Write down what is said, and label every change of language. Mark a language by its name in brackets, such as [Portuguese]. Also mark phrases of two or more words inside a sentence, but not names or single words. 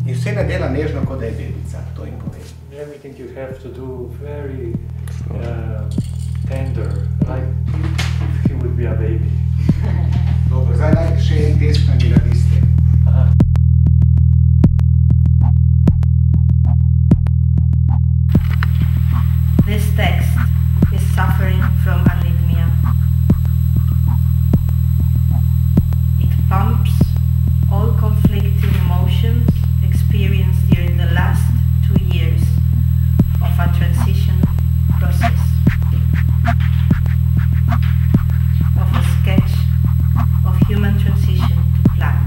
[Slovenian] Nihče ne dela nežno, kot da je bebica, to jim povem. [English] Everything you have to do very tender, like if he would be a baby. [Slovenian] Dobro, zdaj dajte še en test na miradiste. [English] This text is suffering from arrhythmia. It pumps all conflicting emotions experienced during the last 2 years of a transition process, of a sketch of human transition to plant.